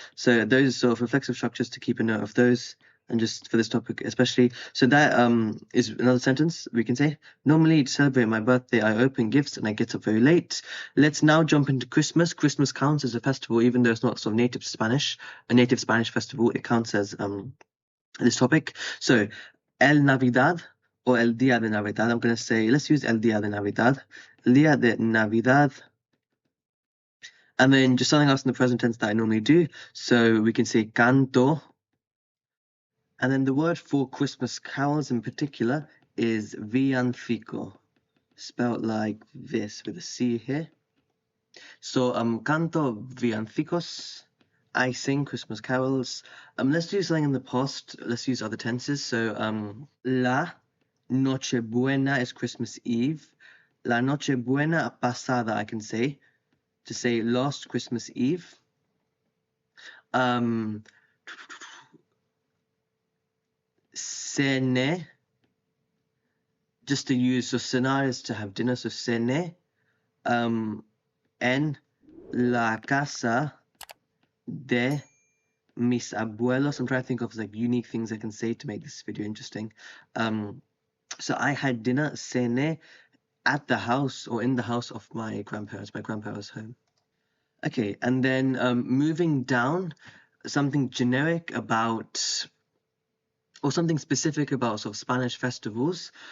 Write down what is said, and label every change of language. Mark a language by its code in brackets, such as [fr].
[en] So those sort of reflexive structures to keep a note of those, and just for this topic especially. So that is another sentence we can say. Normally to celebrate my birthday, I open gifts and I get up very late. Let's now jump into Christmas. Christmas counts as a festival, even though it's not sort of native Spanish, a native Spanish festival, it counts as this topic. [es] So, El Navidad, or El Día de Navidad. [en] I'm going to say, let's use [es] El Día de Navidad. [en] El Día de Navidad. And then just something else in the present tense that I normally do. So we can say canto. And then the word for Christmas carols in particular is villancico, spelled like this with a C here. So [es] canto villancicos. [en] I sing Christmas carols. Let's do something in the past. Let's use other tenses. So la Nochebuena is Christmas Eve. [es] La Nochebuena pasada, [en] I can say, to say last Christmas Eve. Cene, just to use, so cenar is to have dinner, so cene. [es] En la casa de mis abuelos. [en] I'm trying to think of like unique things I can say to make this video interesting. So I had dinner, cene, at the house or in the house of my grandparents' home. Okay, and then moving down, something generic about, or something specific about sort of Spanish festivals.